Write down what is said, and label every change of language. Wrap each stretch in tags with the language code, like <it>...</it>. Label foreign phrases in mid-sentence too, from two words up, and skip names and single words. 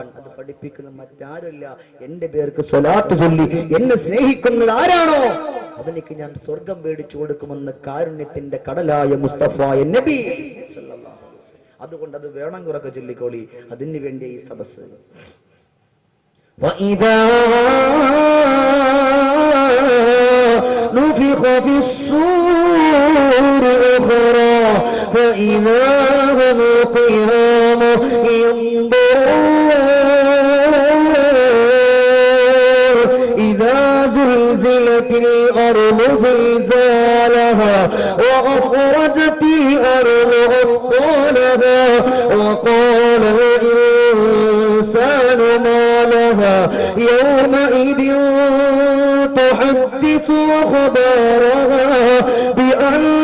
<ml>അത് പഠിപ്പിക്കുന്ന മറ്റാരുമില്ല. എന്റെ പേർക്ക് സ്വലാത്ത് ചൊല്ലി എന്നെ സ്നേഹിക്കുന്നത് ആരാണോ അതെനിക്ക് ഞാൻ സ്വർഗം മേടിച്ചു കൊടുക്കുമെന്ന് കാരുണ്യത്തിന്റെ കടലായ മുസ്തഫായ നബി സല്ലല്ലാഹു. അതുകൊണ്ട് അത് വേണമെങ്കിൽ ഉറക്കെ ചൊല്ലിക്കോളി. അതിന് വേണ്ടി ഈ സദസ്സ്.</ml> <ar>وَإِذَا نُفِخَ فِي الصُّورِ أُخْرَى فَإِذَا هُمْ قِيَامٌ يَنظُرُونَ إِذَا زُلْزِلَتِ الْأَرْضُ زِلْزَالَهَا وَأَخْرَجَتِ الْأَرْضُ أَثْقَالَهَا وَقَالَ الْإِنسَانُ مَا لَهَا يَوْمَئِذٍ تُحَدِّثُ أَخْبَارَهَا بِأَنَّ</ar>